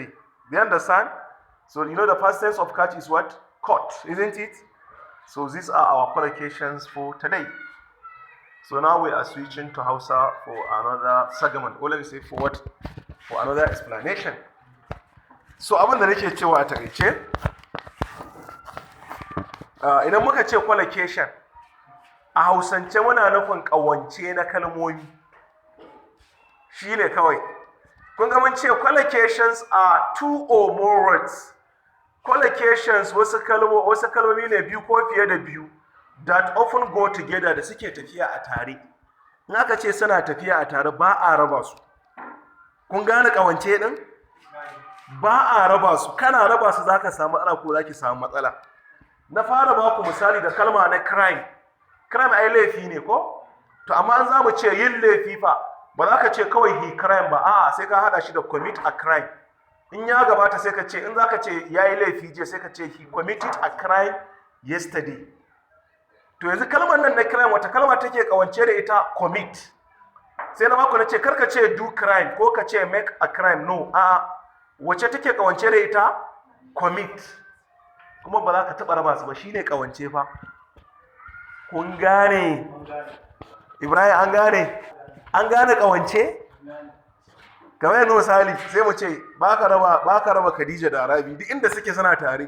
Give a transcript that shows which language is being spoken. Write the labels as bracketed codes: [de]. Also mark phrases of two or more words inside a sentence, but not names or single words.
[en] Do you understand? So you know the past tense of catch is what? Caught, isn't it? So these are our collocations for today. So now we are switching to Hausa for another segment. Or let me say for another explanation. [ha] So abin da nake cewa a takaice, idan muka ce collocation, a Hausance muna nufin ƙawance na kalmomi. Shi ne kawai. Kun ga mun ce [en] collocations are two or more words. [ha] Collocations wasu kalmomi ne biyu ko fiye da biyu [en] that often go together, [ha] da suke tafiya a tare. In aka ce suna tafiya a tare ba a raba su. Kun gane ƙawance din? Ba a raba su. Kana raba su zaka samu matsala ko zaki samu matsala. Na fara ba ku misali da kalma na crime. Crime ai laifi ne ko? To amma an zamu ce yin laifi fa, ba za ka ce kawai [en] he crime [ha] ba, a'a sai ka hada shi da [en] commit a crime. [ha] In ya gabata sai ka ce, in za ka ce yayi laifi je sai ka ce [en] he committed a crime yesterday. [ha] To yanzu kalmar nan na crime wata kalma take kawance da ita? Commit. Sai na baku na ce karka ce [en] do crime [ha] ko ka ce [en] make a crime, [ha] no, a'a wace take kawance da ita? Commit. Kuma ba za ka taɓa raba su ba, shine kawance fa. Kun gane? Ibrahim an gane? An gane kawance? Kamar yanzu misali sai mu ce ba ka raba Khadija da Rabi, duk inda suke suna tare.